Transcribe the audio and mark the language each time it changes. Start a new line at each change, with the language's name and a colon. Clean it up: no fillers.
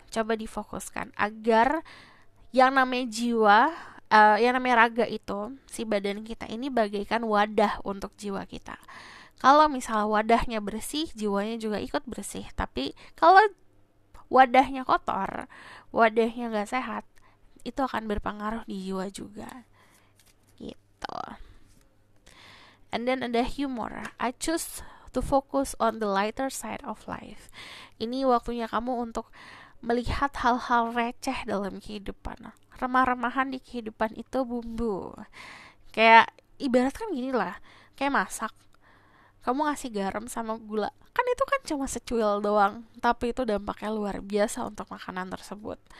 Indonesian: Coba difokuskan agar yang namanya jiwa, yang namanya raga itu, si badan kita ini bagaikan wadah untuk jiwa kita. Kalau misalnya wadahnya bersih, jiwanya juga ikut bersih. Tapi kalau wadahnya kotor, wadahnya gak sehat, itu akan berpengaruh di jiwa juga gitu.
English: And then
Indonesian: ada humor.
English: I choose to focus on the lighter side of life.
Indonesian: Ini waktunya kamu untuk melihat hal-hal receh dalam kehidupan. Remah-remahan di kehidupan itu bumbu. Kayak ibaratkan gini lah, kayak masak. Kamu ngasih garam sama gula, makan itu kan cuma secuil doang, tapi itu dampaknya luar biasa untuk makanan tersebut.